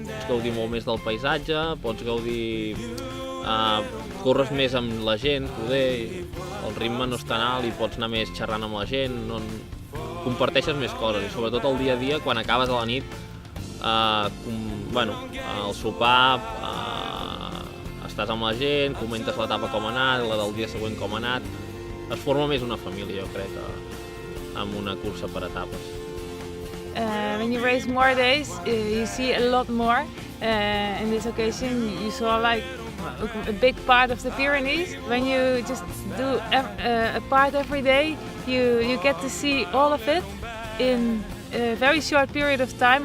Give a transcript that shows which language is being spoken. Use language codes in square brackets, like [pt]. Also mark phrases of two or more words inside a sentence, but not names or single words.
[ca] Pots gaudir molt més del paisatge, pots gaudir... corres més amb la gent, poder, el ritme no és tan alt i pots anar més xerrant amb la gent, comparteixes més coses i sobretot el dia a dia, quan acabes a la nit, al sopar, estàs amb la gent, comentes l'etapa com ha anat, la del dia següent com ha anat, es forma més una família, jo crec, amb una cursa per etapes. [en] When you race more days, you see a lot more. In this occasion, you saw like a big part of the Pyrenees. When you just do a part every day, you get to see all of it in a very short period of time.